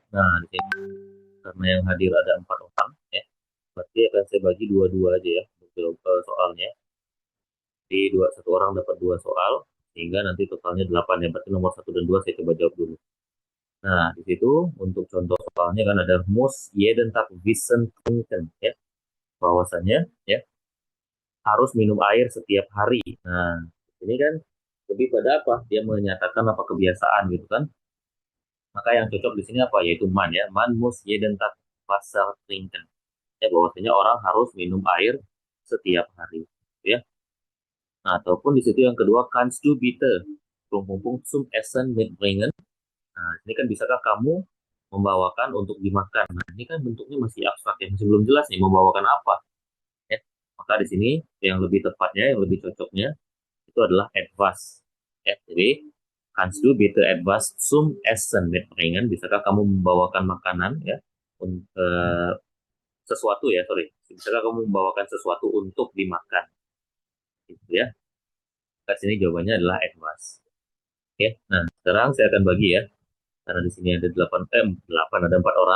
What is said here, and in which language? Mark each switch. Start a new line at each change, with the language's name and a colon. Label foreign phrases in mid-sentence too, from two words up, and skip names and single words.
Indonesian: Nah, di sini karena yang hadir ada 4 orang ya, berarti akan saya bagi dua-dua aja ya untuk soalnya. Jadi satu orang dapat 2 soal, sehingga nanti totalnya 8 ya. Berarti nomor 1 dan 2 saya coba jawab dulu. Nah, di situ untuk contoh soalnya kan ada
German: muss jeden Tag wissen trinken
Indonesian: ya. Bahwasannya ya harus minum air setiap hari. Nah, ini kan lebih pada apa? Dia menyatakan apa kebiasaan gitu kan. Maka yang cocok di sini apa? Yaitu man ya.
German: Man muss jeden Tag Wasser trinken.
Indonesian: Ya, bahwasanya orang harus minum air setiap hari. Ya. Nah, ataupun di situ yang kedua,
German: kannst du bitte Rumpung zum Essen mitbringen.
Indonesian: Nah, ini kan bisakah kamu membawakan untuk dimakan. Nah, ini kan bentuknya masih abstrak ya, masih belum jelas nih membawakan apa. Ya. Maka di sini yang lebih tepatnya, yang lebih cocoknya itu adalah etwas. Ya, jadi
German: kannst du bitte etwas zum Essen mitbringen?
Indonesian: Bisakah kamu membawakan makanan ya? Sesuatu ya, sorry. Bisakah kamu membawakan sesuatu untuk dimakan? Gitu ya. Di sini jawabannya adalah etwas. Oke, nah sekarang saya akan bagi ya, karena di sini ada 8, ada 4 orang.